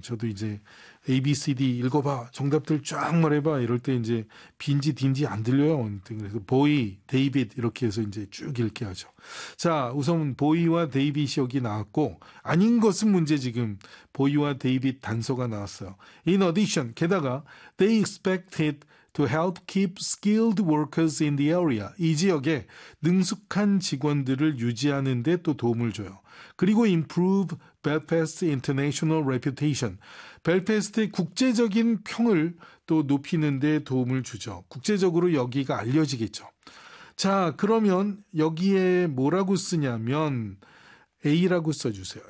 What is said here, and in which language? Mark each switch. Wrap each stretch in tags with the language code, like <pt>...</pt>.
<ko>저도 이제 ABCD 읽어봐, 정답들 쫙 말해봐 이럴 때 이제 빈지 딘지 안 들려요. 그래서 보이, 데이빗 이렇게 해서 이제 쭉 읽게 하죠. 자, 우선 보이와 데이빗이 여기 나왔고 아닌 것은 문제 지금 보이와 데이빗 단서가 나왔어요.</ko> <en>In addition,</en> <ko>게다가</ko> <en>they expected to help keep skilled workers in the area.</en> <ko>이 지역에 능숙한 직원들을 유지하는 데또 도움을 줘요. 그리고</ko> <en>improve Belfast International Reputation.</en> <ko>벨페스트의 국제적인 평을 또 높이는 데 도움을 주죠. 국제적으로 여기가 알려지겠죠. 자, 그러면 여기에 뭐라고 쓰냐면 A라고 써주세요.</ko>